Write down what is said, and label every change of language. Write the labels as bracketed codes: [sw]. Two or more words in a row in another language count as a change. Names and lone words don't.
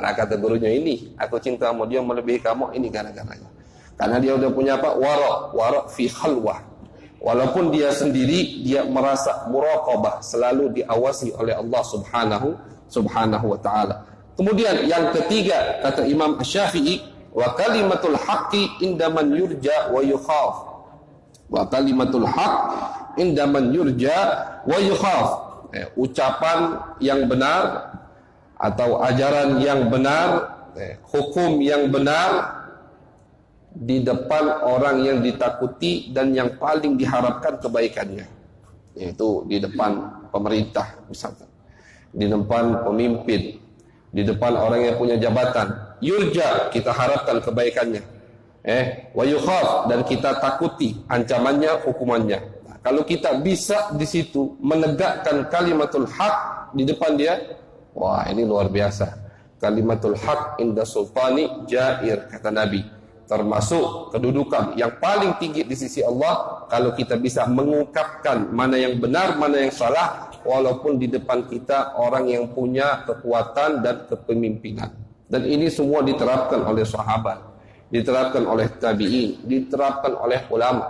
[id] Nah kata gurunya ini, aku cinta sama dia melebihi kamu, ini gara-garanya. Karena dia udah punya apa? [ar] ورع في خلوة. [id] Walaupun dia sendiri, dia merasa muraqabah, selalu diawasi oleh [ar] الله سبحانه وتعالى. [id] Kemudian yang ketiga, kata Imam Asy-Syafi'i, [ar] وكلمة الحق عند من يرجى ويخاف. وكلمة الحق عند من يرجى ويخاف. [id] Ucapan yang benar atau ajaran yang benar, hukum yang benar di depan orang yang ditakuti dan yang paling diharapkan kebaikannya, yaitu di depan pemerintah misalkan, di depan pemimpin, di depan orang yang punya jabatan. Yurja, kita harapkan kebaikannya, [ar] ويخاف, [id] dan kita takuti ancamannya, hukumannya. Nah, kalau kita bisa di situ menegakkan [ar] كلمة الحق [id] di depan dia, wah ini luar biasa. [ar] كلمة حق عند سلطان جائر, [id] kata Nabi. Termasuk kedudukan yang paling tinggi di sisi Allah kalau kita bisa mengungkapkan mana yang benar, mana yang salah, walaupun di depan kita orang yang punya kekuatan dan kepemimpinan. Dan ini semua diterapkan oleh sahabat, diterapkan oleh tabi'in, diterapkan oleh ulama.